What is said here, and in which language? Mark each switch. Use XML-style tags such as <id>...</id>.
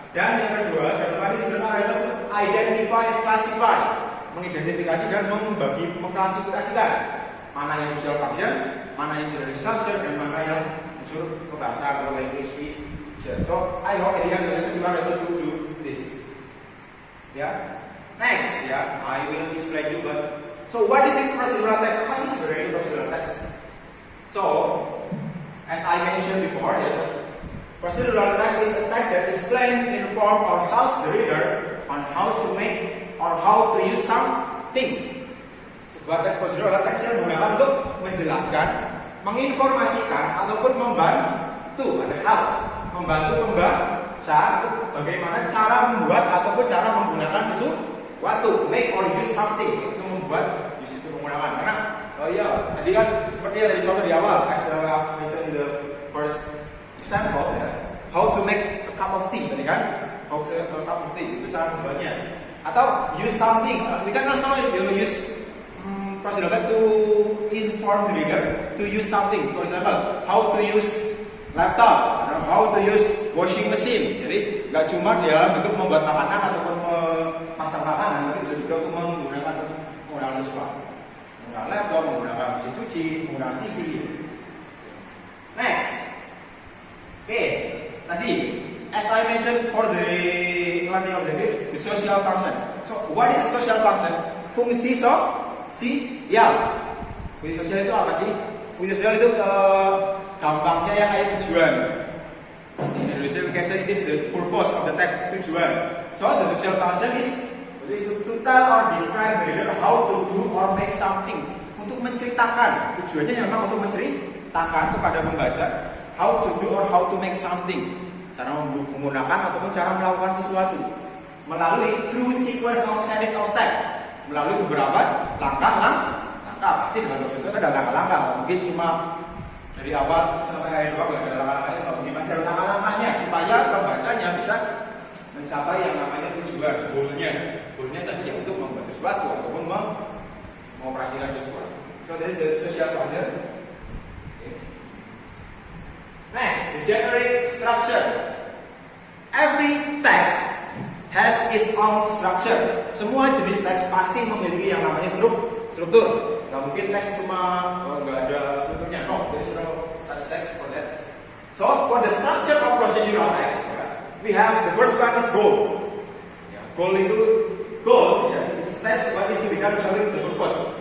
<id>Dan yang kedua, setelah ini sudah ada</id> <en>identify and classify,</en> <id>mengidentifikasi dan mengklasifikasikan mana yang social function, mana yang adjective structure, dan mana yang unsur bahasa atau language feature.</id> <en>So I hope at the end of the lesson you are able to do this. Yeah. Next, yeah, I will explain you. But so what is it procedural text? What is</en> <id>sebenarnya</id> <en>procedural text? So as I mentioned before, yeah, procedural text is a text that explains, inform, or helps the reader on how to make or how to use something.</en> <id>Sebuah teks procedural text yang digunakan untuk menjelaskan, menginformasikan, ataupun membantu, ada helps, membantu pembaca untuk bagaimana cara membuat ataupun cara menggunakan sesuatu,</id> <en>make or use something,</en> <id>itu membuat, use itu menggunakan. Karena, tadi kan seperti yang tadi contoh di awal,</id> <en>as I mentioned in the first example, how to make a cup of tea,</en> <id>tadi kan, how to make a cup of tea, itu cara membuatnya.</id> <en>Atau use something, we can also use procedural to inform the reader to use something. For example, how to use laptop, atau how to use washing machine.</en> <id>Jadi nggak cuma dia untuk membuat makanan ataupun memasak makanan, tapi bisa juga untuk menggunakan sesuatu, menggunakan laptop, menggunakan mesin cuci, menggunakan TV.</id> <en>Next. Okay, tadi as I mentioned for the learning objective, the social function. So what is the social function?</en> <id>Fungsi sosial. Fungsi sosial itu apa sih? Fungsi sosial itu gampangnya yang kayak tujuan.</id> <en>In Indonesia we can say it is the purpose of the text,</en> <id>tujuan.</id> <en>So the social function is to tell or describe the reader how to do or make something.</en> <id>Untuk menceritakan, tujuannya memang untuk menceritakan kepada pembaca</id> <en>how to do or how to make something,</en> <id>cara menggunakan ataupun cara melakukan sesuatu melalui</id> <en>through sequence of series of steps,</en> <id>melalui beberapa langkah maka pasti dengan prosedur ada langkah-langkah. Mungkin cuma dari awal sampai akhir doang nggak ada langkah-langkahnya, kalau mungkin masih ada langkah-langkahnya supaya pembacanya bisa mencapai yang namanya tujuan, goalnya. Goalnya tadi ya untuk membuat sesuatu ataupun mengoperasikan sesuatu.</id> <en>So that is the social function. Okay. Next, the generic structure. Every text has its own structure.</en> <id>Semua jenis teks pasti memiliki yang namanya struktur. Gak mungkin teks cuma nggak ada strukturnya.</id> <en>No, there is no such text for that. So for the structure of procedural text, we have the first one is goal. Goal itu goal. It states what is to be done serving the purpose.</en>